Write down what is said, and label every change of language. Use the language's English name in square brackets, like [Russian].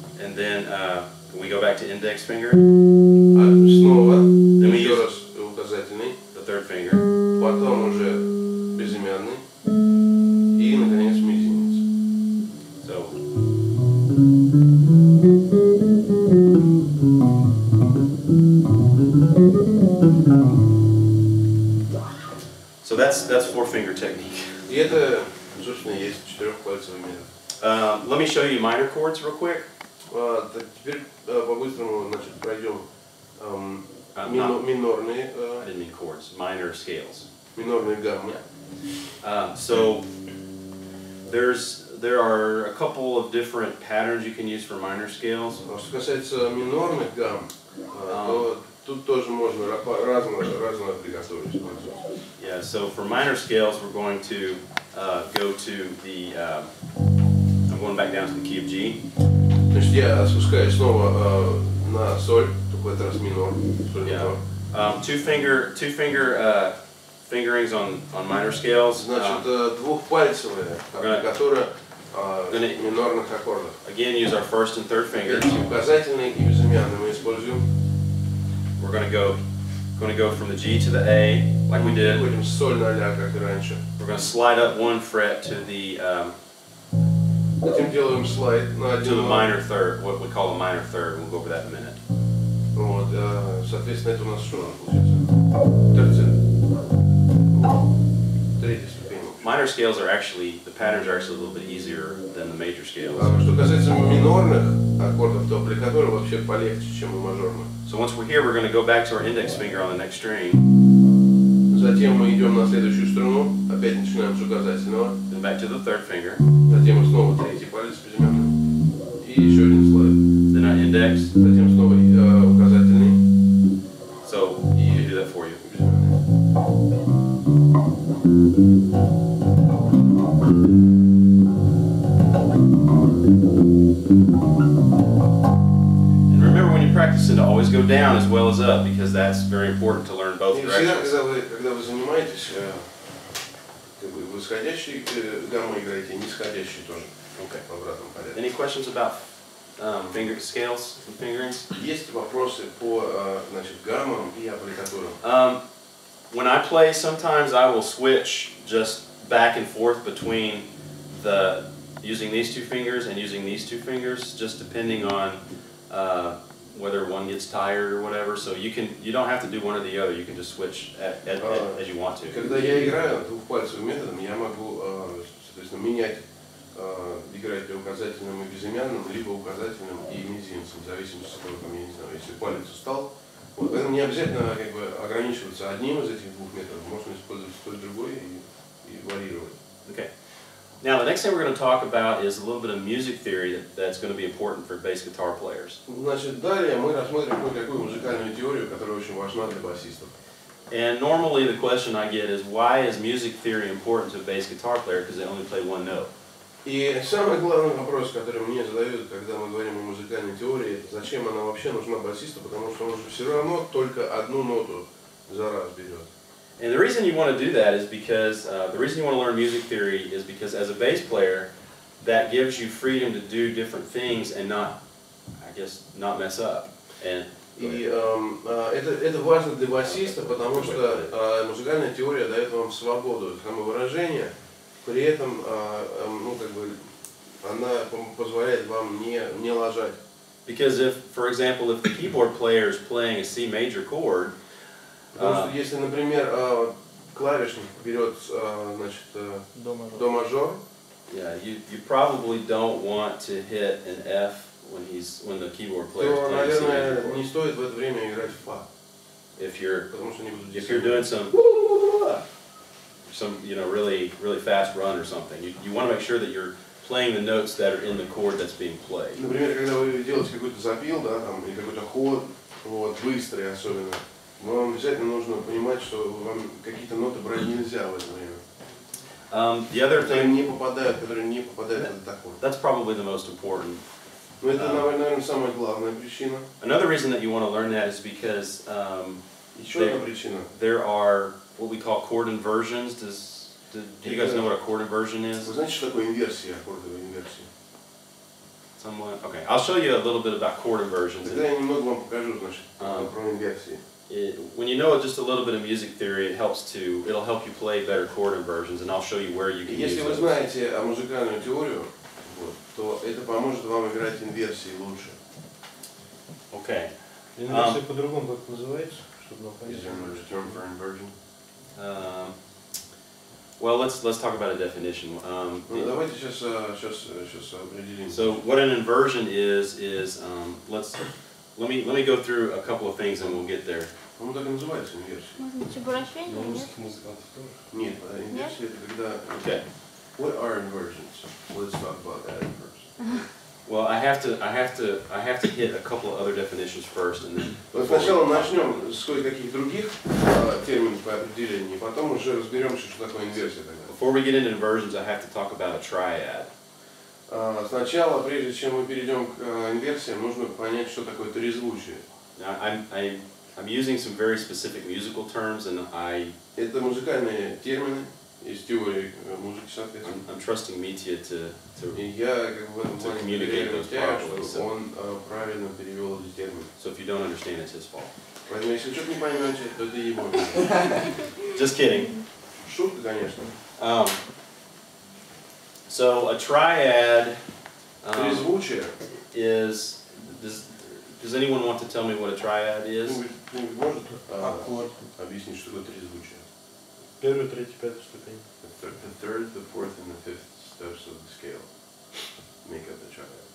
[English] and then we go back to index finger, [Russian] Снова [English] we [Russian] еще [English] use [Russian] раз указательный, [English] the third finger, [Russian] потом уже безымянный и, наконец, мизинец. [English] So that's 4-finger technique. [Russian] И это, собственно, есть четырехпальцевый метод. [English] Let me show you minor chords real quick. [Russian] Так, теперь по-быстрому, значит, пройдем минорные, [English] I didn't mean chords, minor scales. [Russian] минорные гаммы. [English] So there are a couple of different patterns you can use for minor scales. [Russian] Что касается минорных гамм, то тут тоже можно разно приготовить. [English] Yeah, so for minor scales, we're going to go to the, I'm going back down to the key of G. [Russian] Значит, я спускаюсь снова на соль, только в этот раз минор. [English] Yeah. Two finger fingerings on minor scales. [Russian] Значит, двухпальцевая аппликатура минорных аккордов. [English] Again, use our first and third fingers. [Russian] Указательный и безымянный мы используем. [English] We're going to go from the G to the A, like we did. [Russian] Переходим с соль на ля, как и раньше. [English] We're going to slide up one fret to the [Russian] Затем делаем слайд на [English] to the minor third, what we call a minor third. We'll go over that in a minute. [Russian] Вот, соответственно, это у нас что получается? Терцет. Третья ступень. [English] Minor scales are actually, the patterns are actually a little bit easier than the major scales. [Russian] Что касается минорных аккордов, то аппликатура вообще полегче, чем у мажорных. [English] So once we're here, we're going to go back to our index finger on the next string. [Russian] Затем мы идем на следующую струну, опять начинаем с указательного. [English] Then back to the third finger. [Russian] Затем снова третий палец безымянный. И еще один слайд. [English] Then our index. [Russian] Затем снова указательный. [English] So you do that for you. And remember when you're practicing to always go down as well as up, because that's very important to learn both directions. [Russian] Когда вы занимаетесь, как бы восходящие гаммы играете, нисходящие тоже. [English] Okay. [Russian] В обратном порядке. [English] Any questions about scales and fingerings? [Russian] Есть вопросы по, значит, гаммам и аппликатурам. [English] When I play, sometimes I will switch just back and forth between using these two fingers and using these two fingers, just depending on whether one gets tired or whatever. So you don't have to do one or the other. You can just switch as you want to. [Russian] Когда я играю двухпальцевым методом, я могу, соответственно, менять, играть указательным и безымянным, либо указательным и мизинцем, в зависимости от того, там, я не знаю, если палец устал. Вот, поэтому не обязательно как бы ограничиваться одним из этих двух методов. Можно использовать то и другое и варьировать. [English] Okay. Now the next thing we're going to talk about is a little bit of music theory that's going to be important for bass guitar players. [Russian] Значит, далее мы рассмотрим кое-какую музыкальную теорию, которая очень важна для басистов. [English] And normally the question I get is, why is music theory important to a bass guitar player because they only play one note? [Russian] И самый главный вопрос, который мне задают, когда мы говорим о музыкальной теории, это зачем она вообще нужна басисту, потому что он же все равно только одну ноту за раз берет. [English] And the reason you want to do that is because, the reason you want to learn music theory is because as a bass player, that gives you freedom to do different things and not, I guess, not mess up. And [Russian] И это важно для басиста, потому что музыкальная теория дает вам свободу самовыражения, при этом, ну, как бы, она позволяет вам не лажать. [English] Because if, for example, if the keyboard player is playing a C major chord, [Russian] потому что если, например, клавишник берет, значит, до мажор, [English] yeah, you probably don't want to hit an F when the keyboard player is [Russian] то, [English] playing C major [Russian] наверное, [English] chord. [Russian] не стоит в это время играть в фа. [English] If you're doing some really fast run or something, you want to make sure that you're playing the notes that are in the chord that's being played. [Russian] Например, когда вы делаете какой-то запил, да, там, или какой-то ход, вот, быстрый особенно, вам обязательно нужно понимать, что вам какие-то ноты брать нельзя в это время. [English] The other [Russian] Которые [English] thing, [Russian] не попадают в этот аккорд. [English] that's probably the most important. [Russian] Но это, наверное, самая главная причина. [English] Another reason that you want to learn that is because [Russian] Еще одна причина. [English] there are what we call chord inversions. Do you guys know what a chord inversion is? [Russian] Вы знаете, что такое инверсия, аккордовая инверсия? [English] Somewhat. Okay, I'll show you a little bit about chord inversions. [Russian] Тогда я немного вам покажу, значит, про инверсии. [English] When you know just a little bit of music theory, it'll help you play better chord inversions, and I'll show you where you can use [Russian] Если вы [English] those. [Russian] знаете музыкальную теорию, вот, то это поможет вам играть инверсии лучше. [English] Okay. [Russian] Инверсия по-другому как называется, чтобы нам понять? [English] Is there another term for inversion? Well, let's talk about a definition. [Russian] Ну, давайте сейчас определим. [English] So what an inversion is let me go through a couple of things and we'll get there. [Russian] Ну, так и называется инверсия. Может быть, обращение, У нет? русских музыкантов тоже. Нет, инверсия это когда... [English] Okay. What are inversions? Let's talk about that first. Well, I have to hit a couple of other definitions first, and then. [Russian] Вот сначала начнем с кое-каких других терминов по определению, потом уже разберемся, что такое инверсия тогда. [English] Before we get into inversions, I have to talk about a triad. [Russian] Сначала, прежде чем мы перейдем к инверсиям, нужно понять, что такое трезвучие. [English] Now, I'm using some very specific musical terms, and [Russian] Это музыкальные термины из теории музыки, соответственно. [English] I'm trusting Mitya [Russian] И я как бы в этом плане [English] communicate those properly, [Russian] что он правильно перевел эти термины. [English] So if you don't understand, it's his fault. [Russian] Поэтому если что-то не поймете, то это его. [English] Just kidding. [Russian] Шутка, конечно. [English] So a triad [Russian] Трезвучие. [English] is. Does anyone want to tell me what a triad is? [Russian] Кто-нибудь может Аккорд. объяснить, что такое трезвучие? Первая, третья, пятая ступень. [English] The third, the fourth, and the fifth steps of the scale make up the triad.